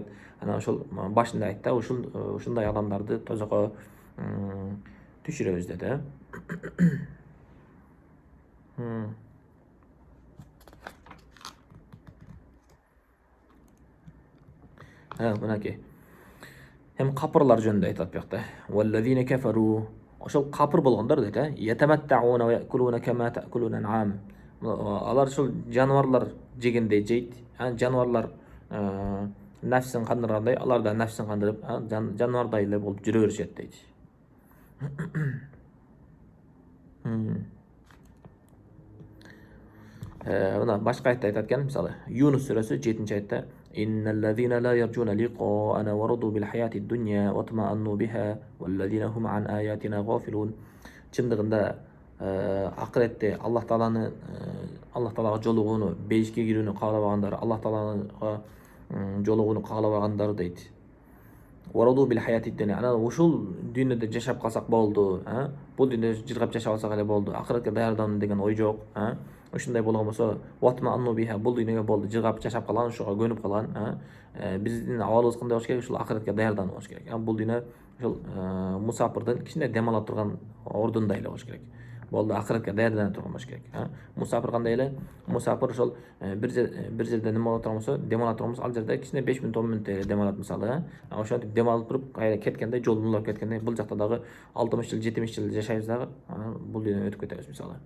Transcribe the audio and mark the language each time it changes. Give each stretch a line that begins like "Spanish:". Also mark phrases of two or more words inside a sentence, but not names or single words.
Kyrgyz: Анан ошол башында айтты, ушундай адамдарды тозокко түшүрөбүз деди. Мынакей. Hem kapırlar жөнүндө айтат бuyakta.
Arabic: والذين كفروا.
Kyrgyz: Ошол капыр болгондор дейт,
Arabic: يتمتعون ويأكلون كما تأكل الأنعام.
Kyrgyz: Алар ошол жаныбарлар жегендей жейт. Жаныбарлар нафсин кандыргандай, алар да нафсин кандырып, жаныбардай эле болуп жүрө беришет дейт. Мына башка аятта айтат экен, мисалы, Юнус сүрөсү 7-аятта
Arabic: إن الذين لا يرجون لقاءنا ورضوا بالحياة الدنيا واطمأنوا بها والذين هم عن آياتنا غافلون.
Kyrgyz: Чындыгында акыретте Аллах Таалага жолугууну, бейишке кирүүнү каалабагандар, Аллах Таалага жолугууну каалабагандар дейт.
Arabic: ورضوا بالحياة الدنيا.
Kyrgyz: Анан ушул дүйнөдө жашап калсак болду, бул дүйнөдө жыргап жашап алсак эле болду. Акыретке даярдануу деген ой жок, ушундай болгон болсо,
Arabic: واطمأنوا بها,
Kyrgyz: бул дүйнөгө болду, жыргап жашап калган, ошого көнүп калган, биздин абалыбыз кандай болуш керек? Ушул акыретке даярдануу болуш керек. Бул дүйнө ушул мусафирдин кичине дем ала турган ордундай эле болуш керек. Болду, акыретке даярдана турган болуш керек. Мусафир кандай эле? Мусафир ошол бир жерде нема ала турган болсо, дем ала турган болсо, ал жерде кичине 5 мүнөт 10 мүнөт эле дем алат мисалы, ошентип дем алып туруп кайра кеткенде, жолун улап кеткенде, бул жакта дагы 60 жыл, 70 жыл жашайбыз дагы, бул дүйнөдөн өтүп кетебиз мисалы.